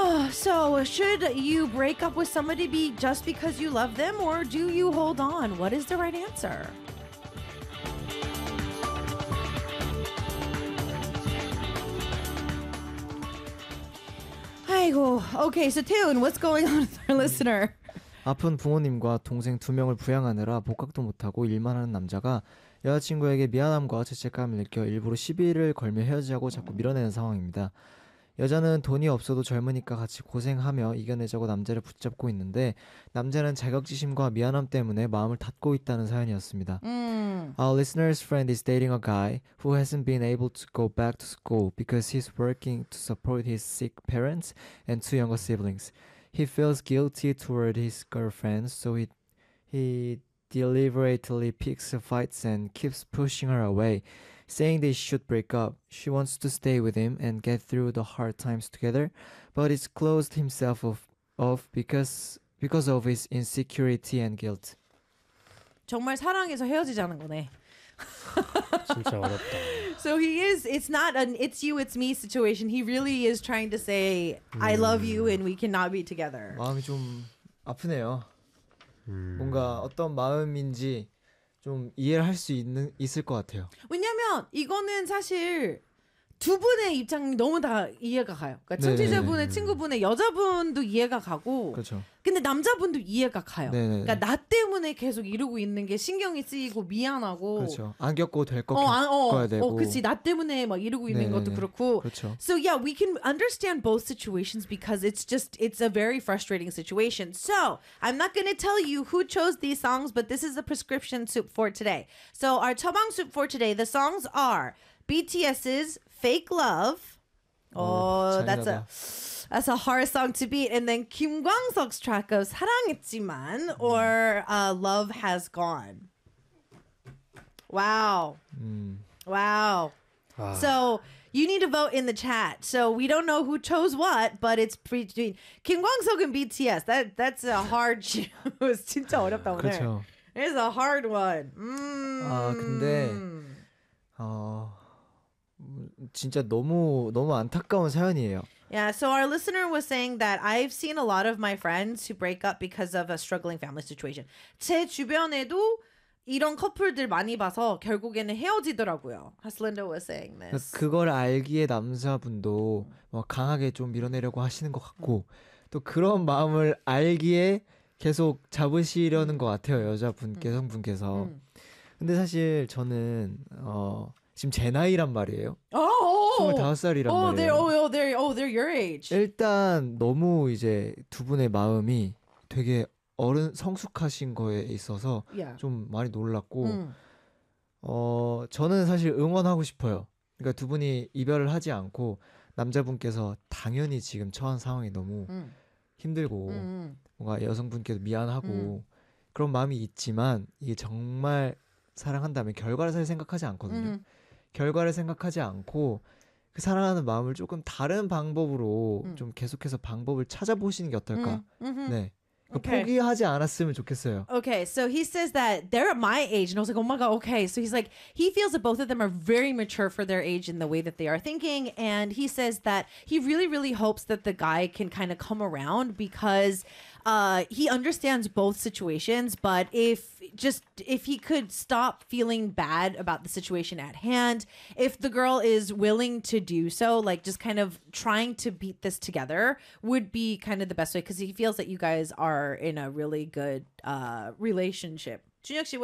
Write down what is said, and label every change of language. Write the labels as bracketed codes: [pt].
[en] So, should you break up with somebody just because you love them, or do you hold on? What is the right answer? Aigo. Okay, so Taeyun, what's going on with our listener? [ko] 아픈 부모님과 동생 두 명을 부양하느라 복학도 못하고 일만 하는 남자가 여자친구에게 미안함과 죄책감을 느껴 일부러 시비를 걸며 헤어지자고 자꾸 밀어내는 상황입니다. 여자는 돈이 없어도 젊으니까 같이 고생하며 이겨내자고 남자를 붙잡고 있는데 남자는 자격지심과 미안함 때문에 마음을 닫고 있다는 사연이었습니다. [en] Our listener's friend is dating a guy who hasn't been able to go back to school because he's working to support his sick parents and two younger siblings. He feels guilty toward his girlfriend, so he deliberately picks fights and keeps pushing her away, saying they should break up. She wants to stay with him and get through the hard times together, but he's closed himself off because of his insecurity and guilt. [ko] 정말 사랑해서 헤어지자는 거네. 진짜 어렵다. [en] So he is, it's not an it's you, it's me situation. He really is trying to say, I love you and we cannot be together. [ko] 마음이 좀 아프네요. 뭔가 어떤 마음인지 좀 이해를 할 수 있을 것 같아요. 왜냐면 이거는 사실 두 분의 입장이 너무 다 이해가 가요. 그러니까 청취자분의 친구분의 여자분도 이해가 가고 그렇죠. 근데 남자분도 이해가 가요. 네네네. 그러니까 나 때문에 계속 이러고 있는 게 신경이 쓰이고 미안하고 그렇죠. 안 겪고 될 것 같고 그렇지. 나 때문에 막 이러고 있는 네네네. 것도 그렇고 그렇죠. [en] So yeah, we can understand both situations because it's a very frustrating situation. So I'm not gonna tell you who chose these songs, but this is the prescription soup for today. So our 처방 soup for today, the songs are BTS's Fake Love. Oh, that's a hard song to beat. And then Kim Kwang-seok's track of 사랑했지만 or Love Has Gone. Wow. Mm. Wow. Ah. So you need to vote in the chat. So we don't know who chose what, but it's between Kim Kwang-seok and BTS. That's a hard choose. [ko] 진짜 어렵다 오늘. [en] 그렇죠. It's a hard one. [ko] 아 근데 진짜 너무 너무 안타까운 사연이에요. [en] Yeah, so our listener was saying that I've seen a lot of my friends who break up because of a struggling family situation. [ko] 제 주변에도 이런 커플들 많이 봐서 결국에는 헤어지더라고요. [en] Haslinda was saying this. [ko] 그걸 알기에 남자분도 막 강하게 좀 밀어내려고 하시는 것 같고 또 그런 마음을 알기에 계속 잡으시려는 것 같아요. 여자분께서 성분께서. 근데 사실 저는 지금 제 나이란 말이에요. 25살이란 말이에요. [en] They're your age. [ko] 일단 너무 이제 두 분의 마음이 되게 어른 성숙하신 거에 있어서 [en] yeah. [ko] 좀 많이 놀랐고 저는 사실 응원하고 싶어요. 그러니까 두 분이 이별을 하지 않고 남자분께서 당연히 지금 처한 상황이 너무 힘들고 뭔가 여성분께도 미안하고 그런 마음이 있지만 이게 정말 사랑한다면 결과를 사실 생각하지 않거든요. 결과를 생각하지 않고 그 사랑하는 마음을 조금 다른 방법으로 좀 계속해서 방법을 찾아보시는 게 어떨까? 네. [en] Okay. [ko] 포기하지 않았으면 좋겠어요. [en] Okay, so he says that they're at my age, and I was like, oh my god, okay. So he's like, he feels that both of them are very mature for their age in the way that they are thinking, and he says that he really, really hopes that the guy can kind of come around because he understands both situations, but if he could stop feeling bad about the situation at hand, if the girl is willing to do so, like just kind of trying to beat this together would be kind of the best way because he feels that you guys are in a really good relationship. 준혁 씨, what about